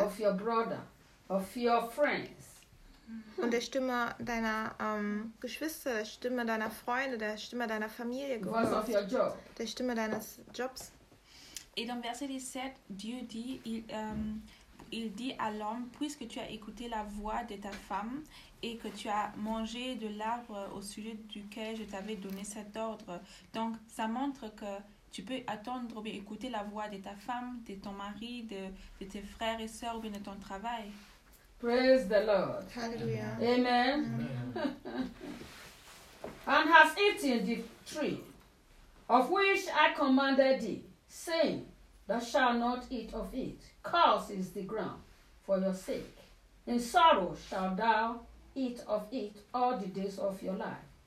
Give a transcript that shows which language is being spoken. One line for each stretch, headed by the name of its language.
English: Of your brother, of your friends.
German: Und der Stimme deiner Geschwister, der Stimme deiner Freunde, der Stimme deiner Familie gehört. Was auf
English: your job?
German: Der Stimme deines Jobs.
French: Et dans verset 17, Dieu dit, il dit à l'homme, puisque tu as écouté la voix de ta femme et que tu as mangé de l'arbre au sujet duquel je t'avais donné cet ordre. Donc, ça montre que tu peux attendre ou bien écouter la voix de ta femme, de ton mari, de tes frères et sœurs ou bien de ton travail.
English: Praise the Lord. Hallelujah. Amen. Amen. And has eaten the tree of which I commanded thee, saying, thou shalt not eat of it. Cursed is the ground for your sake. In sorrow shalt thou eat of it all the days of your life.